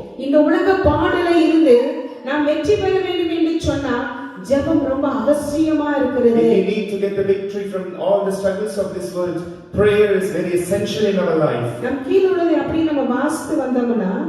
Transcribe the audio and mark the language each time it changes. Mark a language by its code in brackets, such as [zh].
[ta] இந்த உலக பாடல இருந்து நாம் வெற்றி பெற வேண்டும் என்று சொன்னா ஜெபம் ரொம்ப அவசியமா இருக்கிறது. [en] If we need to get the victory from all the struggles of this world, prayer is very essential in our life. [ta] நம் கீழ உள்ளதை அப்படி நம்ம வாசித்து வந்தோம்னா,